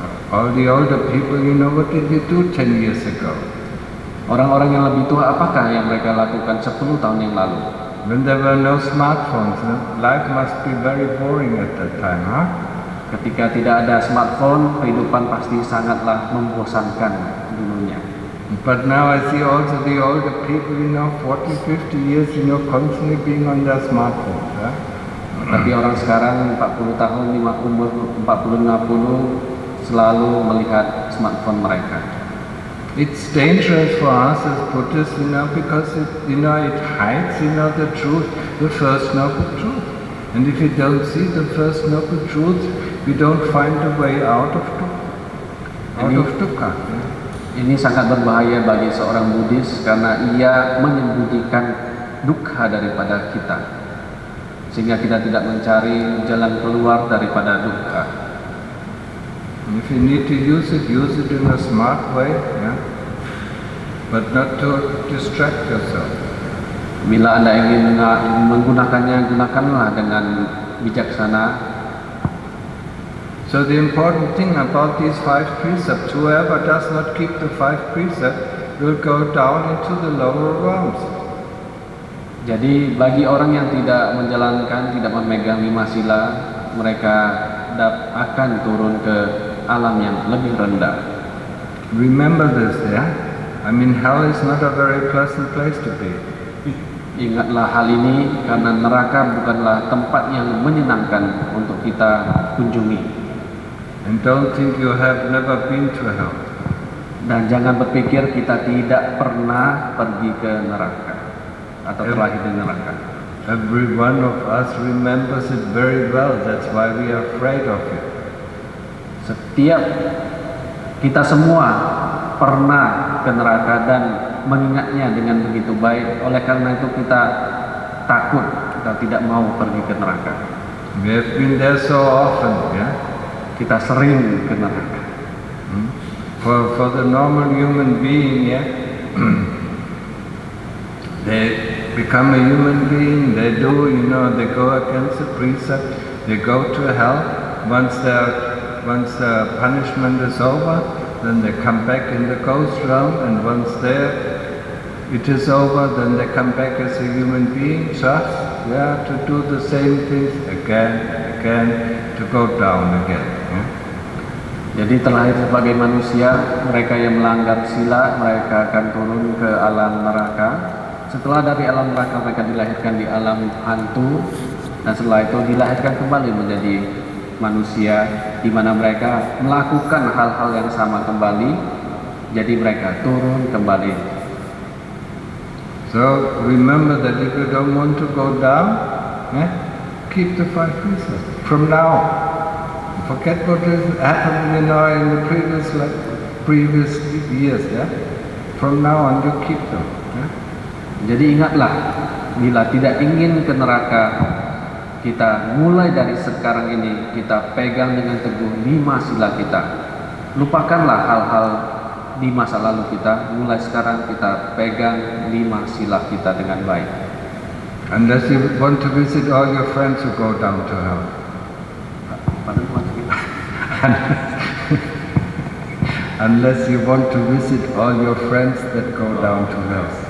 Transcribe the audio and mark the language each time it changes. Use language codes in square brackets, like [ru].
[en] All the older people, what did they do 10 years ago? [id] Orang-orang yang lebih tua, apakah yang mereka lakukan 10 tahun yang lalu? [en] When there were no smartphones, life must be very boring at that time, huh? [id] Ketika tidak ada smartphone, kehidupan pasti sangatlah membosankan dulunya. [en] But now I see also the older people, 40, 50 years, constantly being on their smartphones. [id] Tapi orang sekarang 40 tahun, umur 40-50 selalu melihat smartphone mereka. [en] It's dangerous for us as Buddhists, because it hides, the truth, the first noble truth. And if we don't see the first noble truth, we don't find a way out of dukkha. [id] Ini sangat berbahaya bagi seorang Buddhis karena ia menyembunyikan dukkha daripada kita, sehingga kita tidak mencari jalan keluar daripada dukkha. [en] If you need to use it in a smart way, but not to distract yourself. [id] Bila Anda ingin menggunakannya, gunakanlah dengan bijaksana. [en] So the important thing about these 5 precepts, whoever does not keep the 5 precepts will go down into the lower realms. [id] Jadi bagi orang yang tidak menjalankan, tidak memegang 5 sila, mereka akan turun ke alam yang lebih rendah. [en] Remember this, hell is not a very pleasant place to be. [id] Ingatlah hal ini karena neraka bukanlah tempat yang menyenangkan untuk kita kunjungi. [en] And don't think you have never been to hell. [id] Dan jangan berpikir kita tidak pernah pergi ke neraka atau terlahir di neraka. [en] Every one of us remembers it very well. That's why we are afraid of it. [id] Setiap kita semua pernah ke neraka dan mengingatnya dengan begitu baik. Oleh karena itu kita takut, kita tidak mau pergi ke neraka. [en] We have been there so often, [id] Kita sering ke neraka. [en] For the normal human being, they become a human being, they go against the precept, they go to hell. Once the punishment is over, then they come back in the ghost realm, and once it is over, then they come back as a human being, just to do the same things again and again, to go down again. [id] Jadi terlahir sebagai manusia, mereka yang melanggar sila, mereka akan turun ke alam neraka. Setelah dari alam neraka mereka dilahirkan di alam hantu, dan setelah itu dilahirkan kembali menjadi manusia, di mana mereka melakukan hal-hal yang sama kembali. Jadi mereka turun kembali. [en] So remember that if you don't want to go down, keep the 5 precepts from now. Forget what has happened, in the previous years. From now on, you keep them. [id] Jadi ingatlah, bila tidak ingin ke neraka, kita mulai dari sekarang ini kita pegang dengan teguh 5 sila kita. Lupakanlah hal-hal di masa lalu kita. Mulai sekarang kita pegang 5 sila kita dengan baik. [en] Unless you want to visit all your friends who go down to hell. Unless you want to visit all your friends that go down to hell.